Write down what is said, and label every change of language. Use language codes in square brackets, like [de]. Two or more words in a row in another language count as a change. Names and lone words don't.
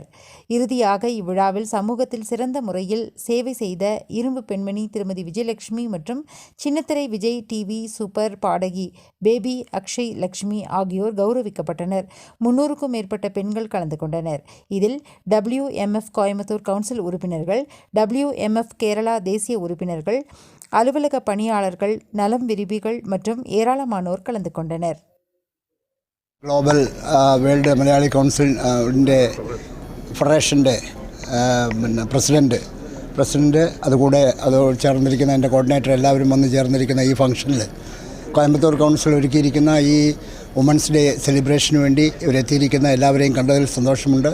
[ta] இறுதியாக இவ்விழாவில் சமூகத்தில் சிறந்த முறையில் சேவை செய்த இரும்பு பெண்மணி திருமதி விஜயலட்சுமி மற்றும் சின்னத்திரை விஜய் டிவி சூப்பர் பாடகி பேபி அக்ஷய் லட்சுமி ஆகியோர் கௌரவிக்கப்பட்டனர். 300க்கும் மேற்பட்ட பெண்கள் கலந்து கொண்டனர். இதில் WMF கோயம்புத்தூர் கவுன்சில் உறுப்பினர்கள், WMF கேரளா தேசிய உறுப்பினர்கள், அலுவலக பணியாளர்கள், நலம் விரும்பிகள் மற்றும் ஏராளமானோர் கலந்து கொண்டனர். [ml] ഗ്ലോബൽ വേൾഡ് മലയാളി കൗൺസിലിൻ്റെ ഫെഡറേഷൻ്റെ പ്രസിഡൻറ്റ് അതുകൂടെ അത് ചേർന്നിരിക്കുന്ന എൻ്റെ കോർഡിനേറ്റർ എല്ലാവരും വന്ന് ചേർന്നിരിക്കുന്ന ഈ ഫംഗ്ഷനിൽ കോയമ്പത്തൂർ കൗൺസിൽ ഒരുക്കിയിരിക്കുന്ന ഈ [en] women's day celebration [ml] വേണ്ടി ഇവരെത്തിയിരിക്കുന്ന എല്ലാവരെയും കണ്ടതിൽ സന്തോഷമുണ്ട്.